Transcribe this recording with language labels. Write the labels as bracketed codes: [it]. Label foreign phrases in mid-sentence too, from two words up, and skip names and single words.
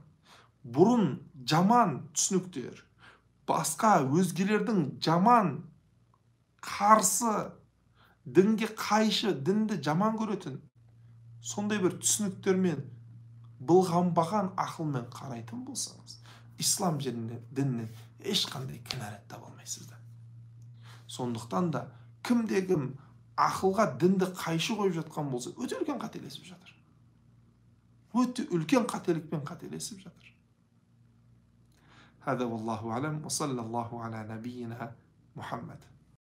[kk] Бұрын жаман түсініктер, басқа өзгелердің жаман, қарсы, дінге қайшы, дінді жаман көретін, сондай бір түсініктермен былғанбаған ақылмен қарайтын болсаңыз, ислам дінінен ешқандай кінәрат таба алмайсыздар. Сондықтан да кімде-кім ақылға дінді қайшы қойып жатқан болса, өте үлкен қателесіп жатыр. Өте үлкен қателікпен қателесіп жатыр. [ar] هذا والله أعلم وصلى الله على نبينا محمد